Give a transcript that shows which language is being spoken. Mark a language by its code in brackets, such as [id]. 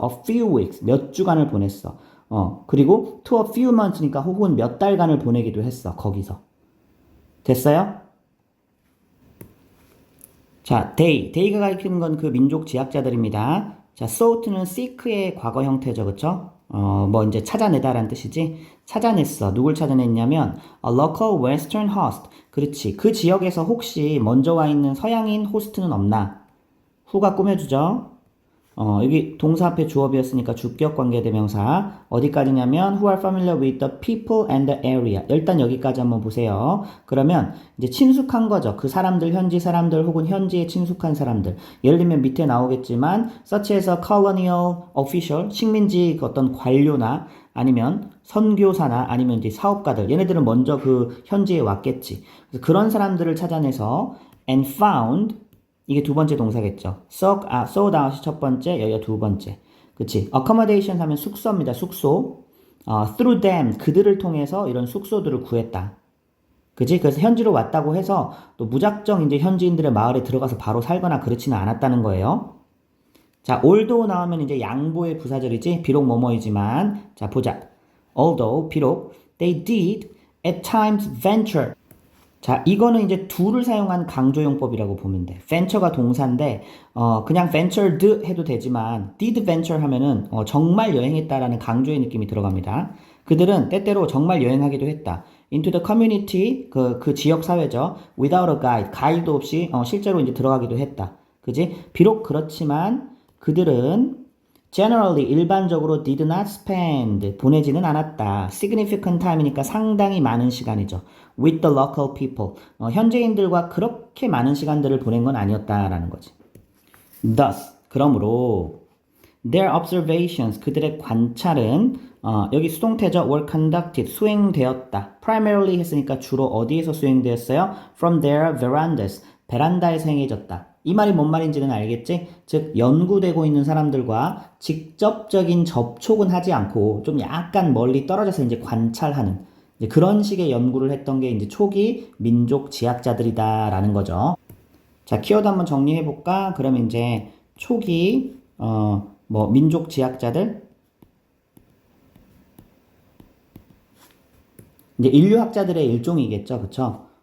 [ko] a few weeks 몇 주간을 보냈어. 그리고 to a few months 니까 혹은 몇 달간을 보내기도 했어. 거기서. 됐어요? 자, day가 가리키는 건 그 민족 지학자들입니다. 자, sought는 seek의 과거 형태죠, 그쵸? 뭐 이제 찾아내다라는 뜻이지. 찾아냈어. 누굴 찾아냈냐면 a local western host. 그렇지. 그 지역에서 혹시 먼저 와 있는 서양인 호스트는 없나? 후가 꾸며주죠. 여기 동사 앞에 주어비었으니까 주격 관계대명사. 어디까지냐면 who are familiar with the people and the area. 일단 여기까지 한번 보세요. 그러면 이제 친숙한 거죠. 그 사람들, 현지 사람들 혹은 현지에 친숙한 사람들. 예를 들면 밑에 나오겠지만 such에서 colonial official, 식민지 어떤 관료나 아니면 선교사나 아니면 이제 사업가들. 얘네들은 먼저 그 현지에 왔겠지. 그래서 그런 사람들을 찾아내서 and found 이게 두 번째 동사겠죠. sought out 이 첫 번째, 여기가 두 번째. 그치? accommodation 하면 숙소입니다. 숙소. through them, 그들을 통해서 이런 숙소들을 구했다. 그치? 그래서 현지로 왔다고 해서 또 무작정 이제 현지인들의 마을에 들어가서 바로 살거나 그렇지는 않았다는 거예요. 자, although 나오면 이제 양보의 부사절이지. 비록 뭐뭐이지만. 자, 보자. although, 비록. [en] They did at times venture. [ko] 자, 이거는 이제 do를 사용한 강조용법이라고 보면 돼. venture가 동사인데, 그냥 ventured 해도 되지만, did venture 하면은, 정말 여행했다라는 강조의 느낌이 들어갑니다. 그들은 때때로 정말 여행하기도 했다. into the community, 그 지역 사회죠. without a guide, 가이드 없이, 실제로 이제 들어가기도 했다. 그지? 비록 그렇지만, 그들은 generally 일반적으로 did not spend 보내지는 않았다. significant time 이니까 상당히 많은 시간이죠. with the local people 현지인들과 그렇게 많은 시간들을 보낸 건 아니었다라는 거지. thus 그러므로 their observations 그들의 관찰은 여기 수동태죠. were conducted 수행되었다. primarily 했으니까 주로 어디에서 수행되었어요? from their verandas 베란다에서 행해졌다. 이 말이 뭔 말인지는 알겠지? 즉 연구되고 있는 사람들과 직접적인 접촉은 하지 않고 좀 약간 멀리 떨어져서 이제 관찰하는 이제 그런 식의 연구를 했던 게 이제 초기 민족 지학자들이다라는 거죠. 자, 키워드 한번 정리해 볼까? 그러면 이제 초기 민족 지학자들 이제 인류학자들의 일종이겠죠, 그쵸?